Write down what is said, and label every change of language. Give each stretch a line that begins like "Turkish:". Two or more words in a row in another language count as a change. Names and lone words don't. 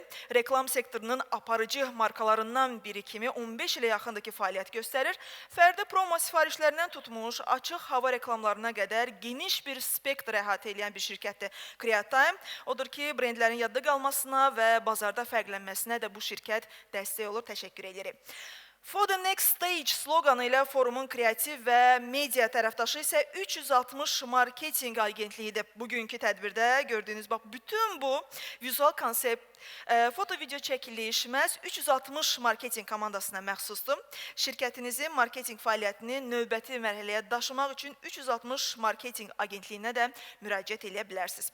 Azerbaijani: Reklam sektorunun aparıcı markalarından biri kimi 15 ilə yaxındır ki, fəaliyyət göstərir. Fərdi promo sifarişlərindən tutmuş, açıq hava reklamlarına qədər geniş bir spektr əhatə edən bir şirkətdir Creatime. Odur ki, brendlərin yadda qalmasına və bazarda fərqlənməsinə də bu şirkət dəstək olur. Təşəkkür edirik.
English: For the next stage
Azerbaijani: sloqanı ilə forumun kreativ və media tərəfdaşı isə 360 marketing agentliyidir. Bugünkü tədbirdə gördüyünüz bax, bütün bu vizual konsept, foto-video çəkiliş məhz 360 marketing komandasına məxsusdur. Şirkətinizin marketing fəaliyyətini növbəti mərhələyə daşımaq üçün 360 marketing agentliyinə də müraciət edə bilərsiniz.